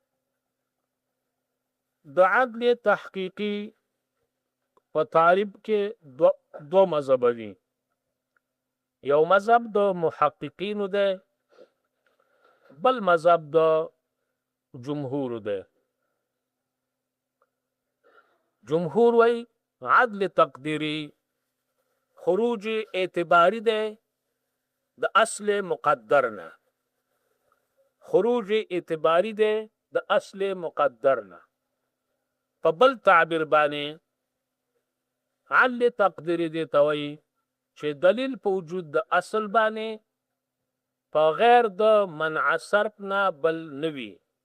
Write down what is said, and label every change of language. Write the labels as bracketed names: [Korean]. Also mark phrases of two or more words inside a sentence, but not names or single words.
[Pashto] د عدل تحقیقي په تعریف کې دو مذهب دي. یو مذهب د محققینو ده، بل مذهب د جمهور ده. جمهور وی عدل تقدیری خروج اعتباری ده د اصل مقدر نه. خروج اعتباری ده د اصل مقدر نه. په بل تعبیر باندې عدل تقدیری دی ته وایي چې دلیل په وجود د اصل باندې په غیر د منع صرف نه بل نوي.